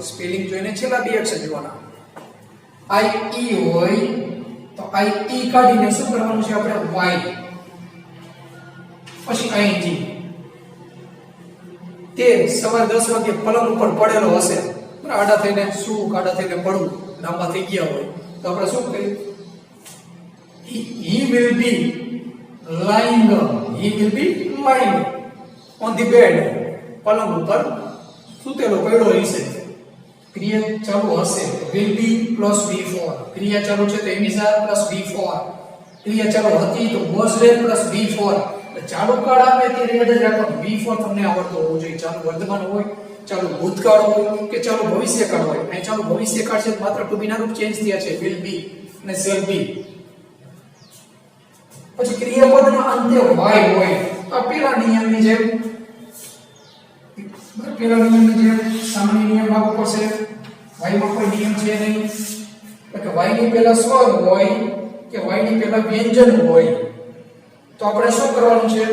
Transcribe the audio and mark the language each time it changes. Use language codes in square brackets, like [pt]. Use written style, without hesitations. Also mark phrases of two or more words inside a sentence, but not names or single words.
[gu] સ્પેલિંગ જોઈને છેલ્લા 2 અક્ષર જોવાના. IE હોય તો IE કાઢીને શું કરવાનું છે આપણે? Y. પછી ING. તે સવારે 10 વાગે પલંગ ઉપર પડેલો હશે. આડા થઈને શું, આડા થઈને પડવું, લાંબા થઈ ગયા હોય તો આપણે શું કરીએ? [en] He will be lying on the bed. [gu] પલંગ ઉપર સૂતેલો પડ્યો હશે. ક્રિયા ચાલુ હશે [en] will be plus V4. [gu] ક્રિયા ચાલુ છે તો [en] am is are plus V4. [gu] ક્રિયા ચાલુ હતી તો [en] was there plus V4. [gu] ચાલુ કાળ આવે તે યાદ જ રાખવાનું. V4 તમને આવડતો હોવો જોઈએ. ચાલુ વર્તમાન હોય, ચાલુ ભૂતકાળ હોય કે ચાલુ ભવિષ્યકાળ હોય. અહીં ચાલુ ભવિષ્યકાળ છે, માત્ર [en] to be [gu] ના રૂપ ચેન્જ થયા છે, [en] will be અને shall be. [gu] પછી ક્રિયાપદના અંતે y હોય તો પેલા નિયમની જેમ સામાન્ય નિયમ લાગુ પડશે. y માં કોઈ નિયમ છે નહીં. એટલે y ની પહેલા સ્વર હોય કે y ની પહેલા વ્યંજન હોય તો આપણે શું કરવાનું છે?